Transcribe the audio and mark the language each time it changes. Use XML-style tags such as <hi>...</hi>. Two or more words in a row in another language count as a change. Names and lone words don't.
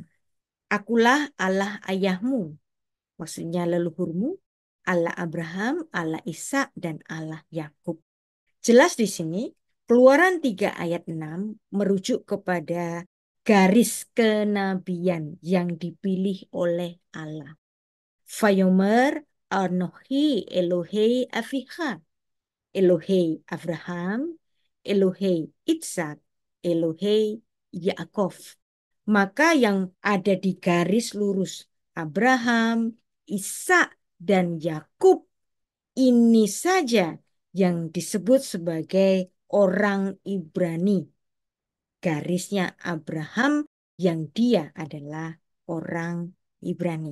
<id>Akulah Allah ayahmu, maksudnya leluhurmu, Allah Abraham, Allah Ishak, dan Allah Yakub. Jelas di sini Keluaran 3 ayat 6 merujuk kepada garis kenabian yang dipilih oleh Allah.</id> <he>ויאמר אנכי אלהי אביך, אלהי אברהם, אלהי יצחק, אלהי יעקב.</he> <id>Maka yang ada di garis lurus Abraham, Ishak, dan Yakub ini saja yang disebut sebagai orang Ibrani. Garisnya Abraham yang dia adalah orang Ibrani.</id>